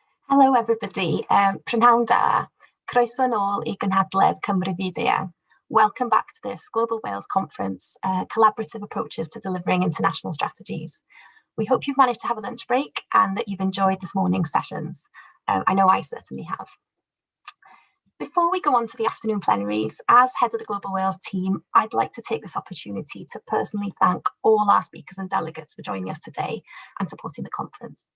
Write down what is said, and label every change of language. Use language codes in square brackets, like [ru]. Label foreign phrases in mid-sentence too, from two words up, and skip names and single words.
[en] Hello everybody, [cy] Prynhawn da, croeso nôl I gynhadledd Cymru Byd Eang. [en] Welcome back to this Global Wales Conference, Collaborative Approaches to Delivering International Strategies. We hope you've managed to have a lunch break and that you've enjoyed this morning's sessions. I know I certainly have. Before we go on to the afternoon plenaries, as head of the Global Wales team, I'd like to take this opportunity to personally thank all our speakers and delegates for joining us today and supporting the conference.